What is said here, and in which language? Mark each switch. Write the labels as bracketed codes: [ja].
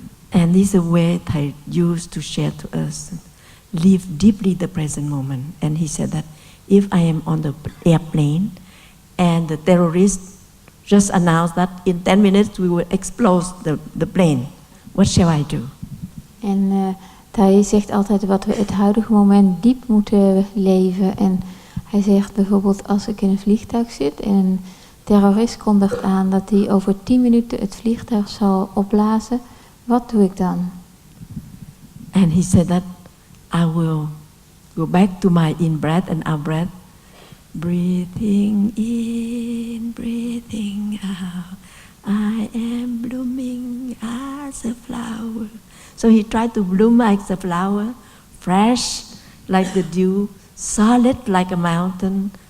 [en] And this is a way Thai used to share to us. Live deeply the present moment. And he said that if I am on the airplane and the terrorist just announced that in 10 minutes we will explode the plane. What shall I do? [nl] En hij zegt altijd wat we het huidige moment diep moeten leven. En hij zegt bijvoorbeeld als ik in een vliegtuig zit en een terrorist kondigt aan dat hij over 10 minuten het vliegtuig zal opblazen, wat doe ik dan? [en] And he said that I will go back to my in-breath and out-breath. Breathing in, breathing out. I am blooming as a flower. So he tried to bloom like a flower, fresh like the dew, solid like a mountain.